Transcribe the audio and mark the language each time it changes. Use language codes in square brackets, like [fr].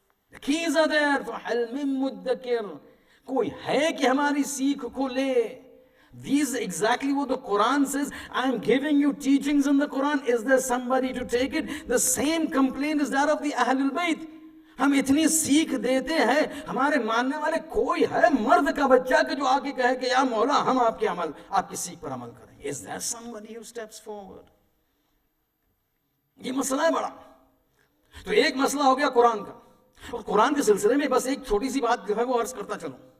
[en] The keys are there. [ar] فَحَلْ مِن مُدَّكِرٍ. [ur] Koi hai ki hamari seekh ko le. [en] These exactly what the Quran says. I'm giving you teachings in the Quran. Is there somebody to take it? The same complaint is that of the Ahlul Bayt. [ur] ہم اتنی سیکھ دیتے ہیں, ہمارے ماننے والے کوئی ہے مرد کا بچہ کہ جو آگے کہے کہ یا مولا ہم آپ کی سیکھ پر عمل کریں. [en] Is there somebody who steps forward? [ur] یہ مسئلہ ہے بڑا. تو ایک مسئلہ ہو گیا قرآن کا, اور قرآن کے سلسلے میں بس ایک چھوٹی سی بات جو ہے وہ عرض کرتا چلوں.